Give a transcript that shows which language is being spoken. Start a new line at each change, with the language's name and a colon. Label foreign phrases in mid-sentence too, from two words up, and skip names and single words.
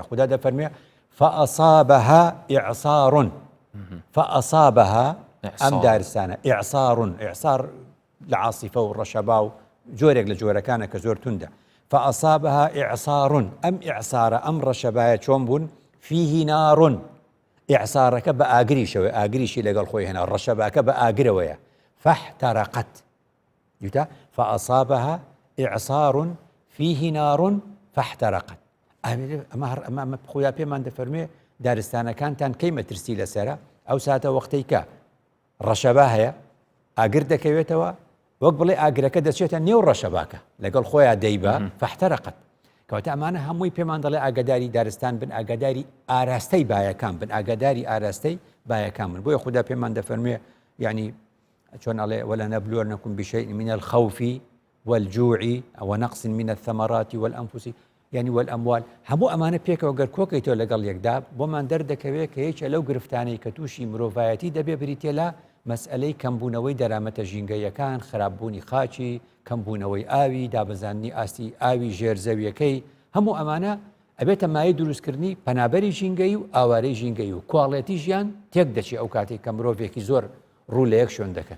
Central Kurdish: خوددا دەفەرمێ
Arabic: فأصابها إعصار،
Central Kurdish: فأصابها ئەم دارستانە إعصار لە عاصفە و ڕەشەبا و جۆرێک لە جۆرەکانە کە زۆر توندە.
Arabic: فأصابها إعصار،
Central Kurdish: ئەم ئیعسارە ئەم ڕەشەبایە چۆن بوون؟
Arabic: فيه نار،
Central Kurdish: ئیعسارەکە بە ئاگریشەوە، ئاگریشی لەگەڵ خۆی هێنا، ڕەشەباکە بە ئاگرەوەیە.
Arabic: فاحترقت، دیتە فأصابها إعصار فيه نار فاحترقت.
Central Kurdish: ئەمە خۆیا پێمان دەفەرمێ دارستانەکانتان کەی مەترسی لەسەرە، ئەو ساتە وەختەی کە ڕەشەبا هەیە ئاگر دەکەوێتەوە، وەک بڵێ ئاگرەکە دەچێتە نێو ڕەشەباکە لەگەڵ خۆیان دەیبە فاحترقت. کەواتە ئەمانە هەمووی پێمان دەڵێ ئاگاداری دارستان بن، ئاگاداری ئاراستەی بایەکان بن، ئاگاداری ئاراستەی بایەکان بن. بۆیە خوددا پێمان دەفەرمێ یعنی چۆن ئەڵێ
Arabic: وەلەنەبلوونەکم بشیء من الخوف والجوع ونقص من الثمرات والأنفس يعني والأموال.
Central Kurdish: هەموو ئەمانە پێکەوە گەر کۆکەیتەوە لەگەڵ یەکدا بۆمان دەردەکەوێت کە هیچ لەو گرفتانەی کە تووشی مرۆڤایەتی دەبێ بریتێ لە مەسئلەی کەمبوونەوەی دەرامەتە ژینگەیەکان، خراپبوونی خاچی، کەمبوونەوەی ئاوی، دابەزاننی ئاستی ئاوی ژێرزەویەکەی، هەموو ئەمانە ئەبێتە مایە دروستکردنی پەنابەری ژینگەی و ئاوارەی ژینگەی و کواڵێتی ژیان تێک دەچی ئەو کاتێک کە مرۆڤێکی زۆر ڕوو لە یەک شوێن دەکەن.